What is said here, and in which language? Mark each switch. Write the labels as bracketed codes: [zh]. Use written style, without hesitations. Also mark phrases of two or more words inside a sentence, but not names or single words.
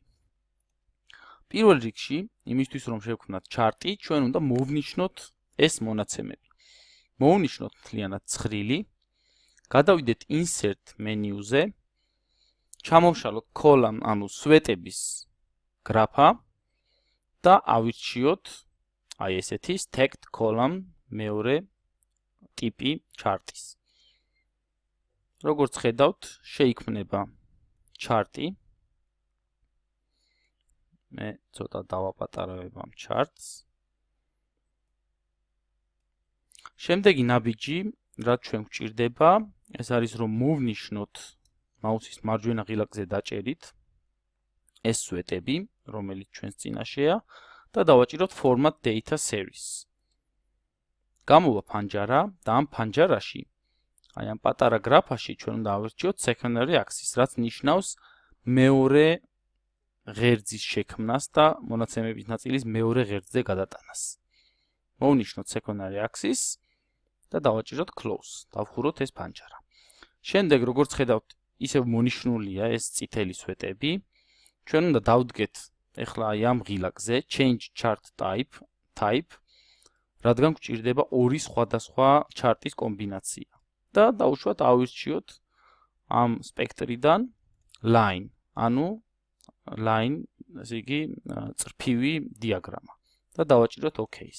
[ka] პირველ რიგში, იმისთვის რომ შევქმნათ ჩარტი, ჩვენ უნდა მოვნიშნოთ ეს მონაცემები. მოვნიშნოთ მთლიანად ცხრილი, გადავიდეთ insert მენიუზე, ჩამოვშალოთ column, ანუ სვეტების გრაფა და ავირჩიოთ აი ესეთი [en] stacked column [ka] მეორე ტიპი ჩარტის. როგორც ხედავთ, შეიქმნება ჩარტი. მე ცოტა დავაპატარავებ ამ ჩარტს. შემდეგი ნაბიჯი, რაც ჩვენ გვჭირდება, ეს არის რომ მოვნიშნოთ მაუსის მარჯვენა ღილაკზე დაჭერით ეს სვეტები, რომელიც ჩვენს წინაშეა და დავაჭიროთ [en] format data series. [ka] გამოვა ფანჯარა და ამ ფანჯარაში, აი ამ პატარა გრაფაში ჩვენ უნდა ავირჩიოთ [en] secondary axis, [ka] რაც ნიშნავს მეორე ღერძის შექმნას და მონაცემების ნაწილის მეორე ღერძზე გადატანას. მოვნიშნოთ [en] secondary axis [ka] და დავაჭიროთ close, დავხუროთ ეს ფანჯარა. შემდეგ, როგორც ხედავთ, ისევ მონიშნულია ეს წითელი სვეტები. ჩვენ უნდა დავდგეთ ახლა აი ამ ღილაკზე [en] change chart type, [ka] რადგან გვჭირდება ორი სხვადასხვა ჩარტის კომბინაცია. და დავუშვათ ავირჩიოთ ამ სპექტრიდან line, ანუ line, ესე იგი წრფივი დიაგრამა და დავაჭიროთ OK-ს.